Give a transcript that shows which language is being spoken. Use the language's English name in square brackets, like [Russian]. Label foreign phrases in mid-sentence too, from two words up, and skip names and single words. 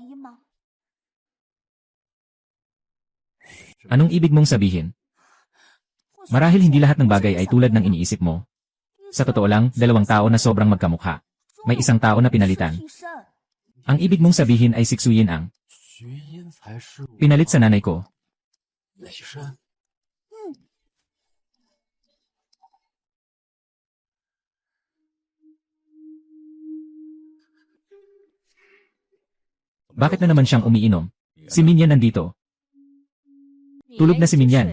[Filipino] Anong ibig mong sabihin? Marahil hindi lahat ng bagay ay tulad ng iniisip mo. Sa totoo lang, 2 tao na sobrang magkamukha. May 1 tao na pinalitan. Ang ibig mong sabihin ay si Xuyin ang [Chinese] 徐英才是我 [Filipino] pinalit sa nanay ko. [Chinese] 雷神。 [Filipino] Bakit na naman siyang umiinom? Si Minyan nandito. Tulog na si Minyan.